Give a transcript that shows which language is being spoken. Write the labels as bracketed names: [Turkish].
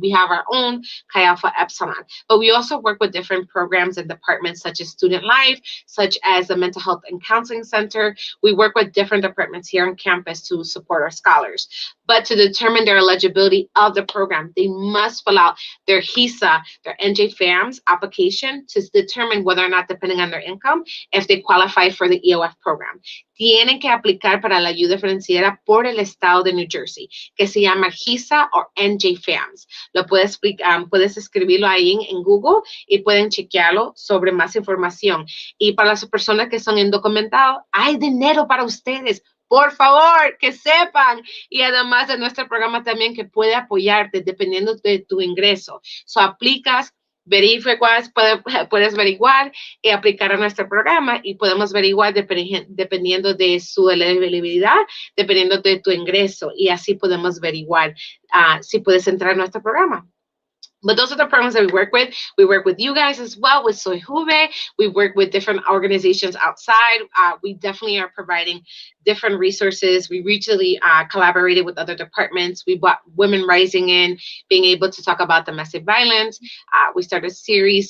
[English] We have our own Chi Alpha Epsilon. But we also work with different programs and departments such as Student Life, such as the Mental Health and Counseling Center. We work with different departments here on campus to support our scholars. But to determine their eligibility of the program, they must fill out their HISA, their NJ FAMS application to determine whether or not, depending on their income, if they qualify for the EOF program. [Spanish] Tienen que aplicar para la ayuda financiera por el estado de New Jersey, que se llama HISA o NJ FAMS. Puedes escribirlo ahí en Google y pueden chequearlo sobre más información. Y para las personas que son indocumentados, hay dinero para ustedes. Por favor, que sepan. Y además de nuestro programa también que puede apoyarte dependiendo de tu ingreso. So, aplicas, verificas, puedes averiguar y aplicar a nuestro programa y podemos averiguar dependiendo de su elegibilidad, dependiendo de tu ingreso. Y así podemos averiguar si puedes entrar a nuestro programa. [English] But those are the programs that we work with. We work with you guys as well, with Soy Juve. We work with different organizations outside. We definitely are providing different resources. We recently collaborated with other departments. We brought Women Rising in, being able to talk about domestic violence. We started a series.